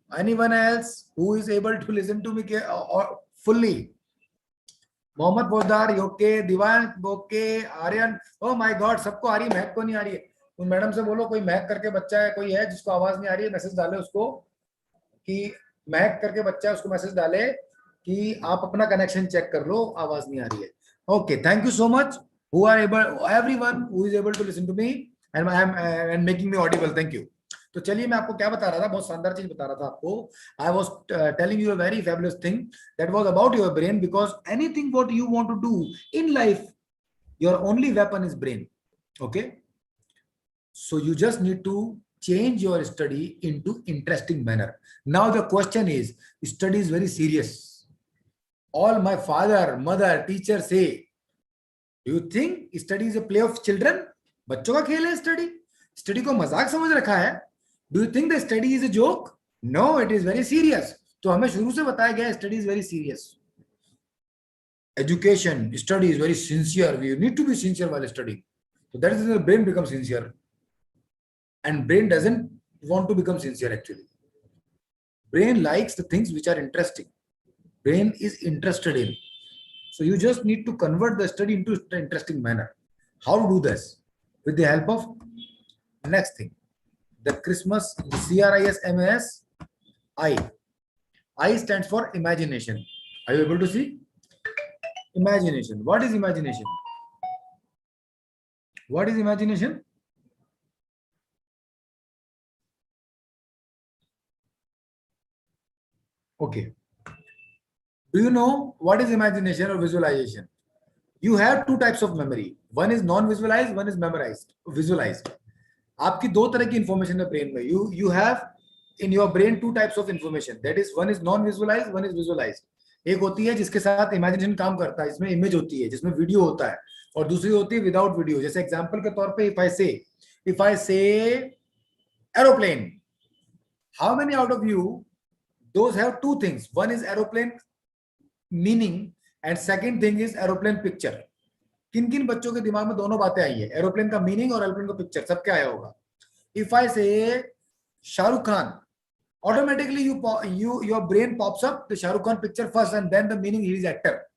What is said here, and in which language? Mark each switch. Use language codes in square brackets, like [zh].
[en] Anyone else who is able to listen to me fully? Mohammad Poddar, okay. Divan, okay. Aryan, oh my God, [hi] सबको आ रही है, महक को नहीं आ रही है. उन मैडम से बोलो, कोई महक करके बच्चा है, कोई है जिसको आवाज नहीं आ रही है, मैसेज डाले उसको कि महक करके बच्चा है, उसको मैसेज डाले कि आप अपना कनेक्शन चेक कर लो, आवाज नहीं आ रही है. [en] Okay, thank you so much. Who are able, everyone who is able to listen to me and I am and making me audible. Thank you. [hi] तो चलिए मैं आपको क्या बता रहा था, बहुत शानदार चीज बता रहा था आपको. [en] I was telling you a very fabulous thing that was about your brain, because anything what you want to do in life, your only weapon is brain. Okay, so you just need to change your study into interesting manner. Now the question is, study is very serious. All my father, mother, teacher say, do you think study is a play of children? [hi] बच्चों का खेल है study. Study को मजाक समझ रखा है. [en] Do you think the study is a joke? No, it is very serious. [hi] तो हमें शुरू से बताया गया [en] Study is very serious. Education, study is very sincere. We need to be sincere while studying. So that is when the brain becomes sincere. And brain doesn't want to become sincere actually. Brain likes the things which are interesting. Brain is interested in. So you just need to convert the study into an interesting manner. How to do this? With the help of next thing, the Christmas, the CRISMAS, I. I stands for imagination. Are you able to see? Imagination. What is imagination? What is imagination? Okay. Do you know what is imagination or visualization? You have two types of memory. One is non-visualized, one is memorized, visualized. [hi] आपकी दो तरह की information है brain में. [en] You have in your brain two types of information, that is one is non visualized, one is visualized. [hi] एक होती है जिसके साथ इमेजिनेशन काम करता है, इसमें इमेज होती है, जिसमें वीडियो होता है, और दूसरी होती है विदाउट वीडियो. जैसे एग्जांपल के तौर पे [en] if I say aeroplane, how many out of you those have two things? One is aeroplane meaning and second thing is aeroplane picture. [hi] किन किन बच्चों के दिमाग में दोनों बातें आई है, एरोप्लेन का मीनिंग और एरोप्लेन का पिक्चर, सब क्या आया होगा? [en] If I say Shahrukh Khan, automatically your brain pops up the Shahrukh Khan picture first and then the meaning he is actor.